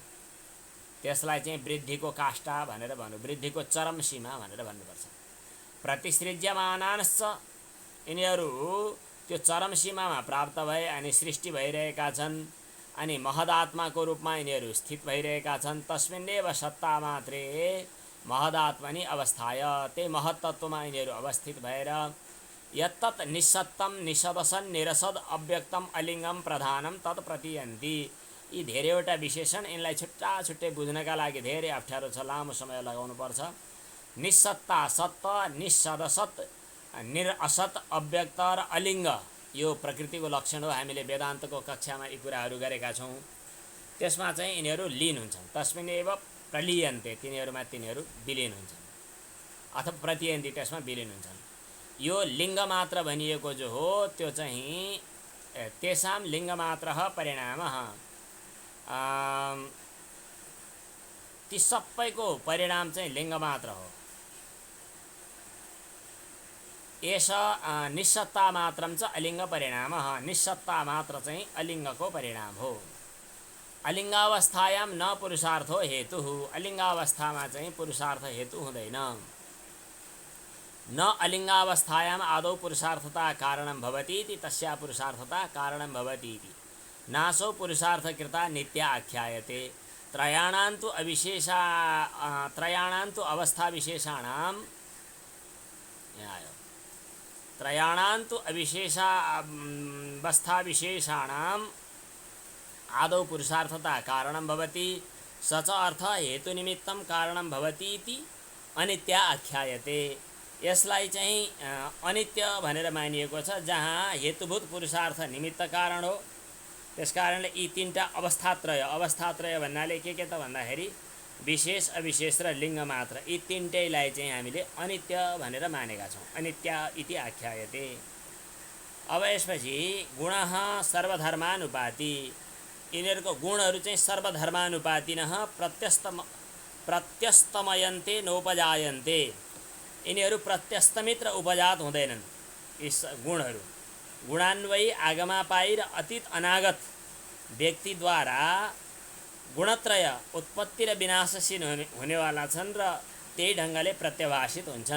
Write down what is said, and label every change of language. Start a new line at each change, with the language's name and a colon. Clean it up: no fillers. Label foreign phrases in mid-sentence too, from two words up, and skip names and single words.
Nepali: त्यसलाई चाहिँ वृद्धिको काष्ठा भनेर भन्नु, वृद्धिको चरम सीमा भनेर भन्नुपर्छ। प्रतिसृज्यमानांश्च, यिनीहरू त्यो चरम सीमामा प्राप्त भए अनि सृष्टि भइरहेका छन्। अनि महदात्माको रूपमा यिनीहरू स्थित भइरहेका छन्।
Sanskrit: तस्मिन्नेव सत्ता मात्रे महदात्मनि अवस्थाय,
Nepali: त्यही महत्तत्वमा यिनीहरू अवस्थित भएर
Sanskrit: यत्तत् निस्सत्तम निसदसन निरसद अव्यक्तम अलिङ्गम प्रधानम तत् प्रतियन्ति।
Nepali: यी धेरैवटा विशेषण, यिनलाई छुट्टा छुट्टै बुझ्नका लागि धेरै अप्ठ्यारो छ, लामो समय लगाउनुपर्छ। निस्सत्ता, सत्त, निस्सदसत, निरअसत, अव्यक्त र अलिङ्ग, यो प्रकृतिको लक्षण हो। हामीले वेदान्तको कक्षामा यी कुराहरू गरेका छौँ। त्यसमा चाहिँ यिनीहरू लीन हुन्छन्।
Sanskrit: तस्मिन्नेव प्रलीयन्ते,
Nepali: तिनीहरूमा तिनीहरू विलीन हुन्छन्, अथवा प्रतियन्ति, त्यसमा विलीन हुन्छन्। यो लिङ्गमात्र भनिएको जो हो त्यो चाहिँ
Sanskrit: तेषां लिङ्गमात्रः परिणामः,
Nepali: ती सबैको परिणाम चाहिँ लिङ्गमात्र हो।
Sanskrit: एष निस्सत्ता मात्रं च अलिङ्ग परिणामः,
Nepali: निस्सत्ता मात्र चाहिँ अलिङ्गको परिणाम हो।
Sanskrit: अलिङ्गावस्थायां न पुरुषार्थो हेतुः,
Nepali: अलिङ्गावस्थामा चाहिँ पुरुषार्थ हेतु हुँदैन।
Sanskrit: न अलिङ्गावस्थायाम् आदौ पुरुषार्थता कारणं भवति इति तस्या पुरुषार्थता कारणं भवति इति नासौ पुरुषार्थकृता नित्या आख्यायते। त्रयाणान्तु अवस्थाविशेषाणां, त्रयाणान्तु अवस्थाविशेषाणाम् आदौ पुरुषार्थता कारणं भवति, स च अर्थ हेतुनिमित्तं कारणं भवति इति अनित्या आख्यायते।
Nepali: यसलाई चाहिँ अनित्य भनेर मानिएको छ, जहाँ हेतुभूत पुरुषार्थ निमित्त कारण हो। त्यसकारणले यी 3टा अवस्थात्रय, अवस्थात्रय भन्नाले के त भन्दाखेरि विशेष, अविशेष र लिङ्ग मात्र, यी 3टैलाई चाहिँ हामीले अनित्य भनेर मानेका छौँ।
Sanskrit: अनित्या इति आख्यायते।
Nepali: अब यसपछि
Sanskrit: गुणः सर्वधर्मानुपाति,
Nepali: यिनीहरूको गुणहरू चाहिँ
Sanskrit: सर्वधर्मानुपातिनः प्रत्यस्तमयन्ते नोपजायन्ते,
Nepali: यिनीहरू प्रत्यस्तमित र उपजात हुँदैनन्। यी गुणहरू गुणान्वयी आगमापायी र अतीत अनागत व्यक्तिद्वारा गुणत्रय उत्पत्ति र विनाशशील हुनेवाला छन् र त्यही ढङ्गले प्रत्यभाषित हुन्छन्।